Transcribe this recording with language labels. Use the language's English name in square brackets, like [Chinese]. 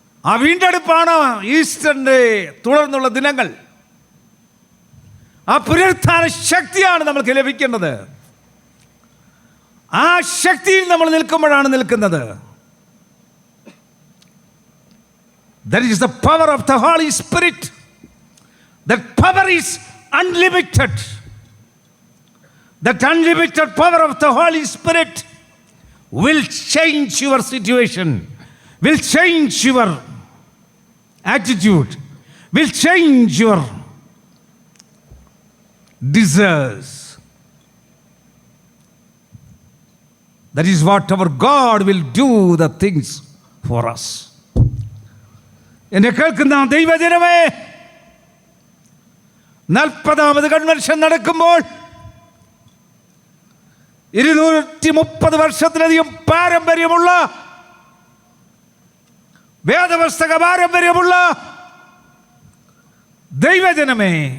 [Malayalam] ആ വീണ്ടെടുപ്പാണ് ഈസ്റ്ററിൻ്റെ തുടർന്നുള്ള ദിനങ്ങൾ. ആ പുനരുത്ഥാന ശക്തിയാണ് നമ്മൾക്ക് ലഭിക്കേണ്ടത്. ആ ശക്തിയിൽ നമ്മൾ നിൽക്കുമ്പോഴാണ് നിൽക്കുന്നത്. [English] That is the power of the Holy Spirit. That power is unlimited. That unlimited power of the Holy Spirit will change your situation, will change your attitude, will change your desires. That is what our God will do the things for us. [Malayalam] എന്നെ കേൾക്കുന്ന ദൈവജനമേ, 40ാമത് convention നടക്കുമ്പോൾ 230 വർഷത്തിലധികം പാരമ്പര്യമുള്ള, വേദപുസ്തക പാരമ്പര്യമുള്ള ദൈവജനമേ,